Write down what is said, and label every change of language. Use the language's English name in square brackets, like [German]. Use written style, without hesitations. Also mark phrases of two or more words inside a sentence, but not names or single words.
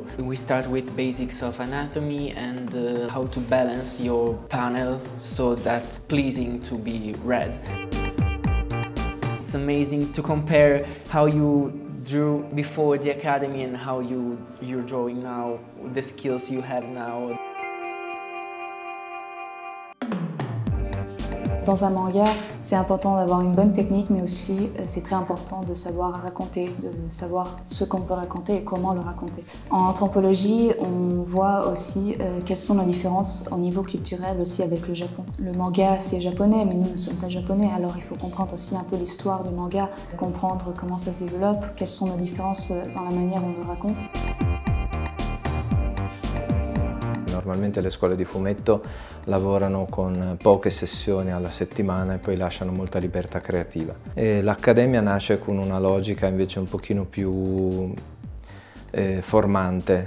[English] We start with basics of anatomy and how to balance your panel so that's pleasing to be read. It's amazing to compare how you drew before the academy and how you're drawing now, the skills you have now. [French] Dans un manga, c'est important d'avoir une bonne technique, mais aussi c'est très important de savoir raconter, de savoir ce qu'on veut raconter et comment le raconter. En anthropologie, on voit aussi quelles sont les différences au niveau culturel aussi avec le Japon. Le manga, c'est japonais, mais nous ne sommes pas japonais, alors il faut comprendre aussi un peu l'histoire du manga, comprendre comment ça se développe, quelles sont les différences dans la manière dont on le raconte. [Italian] Normalmente le scuole di fumetto lavorano con poche sessioni alla settimana e poi lasciano molta libertà creativa. L'accademia nasce con una logica invece un pochino più formante.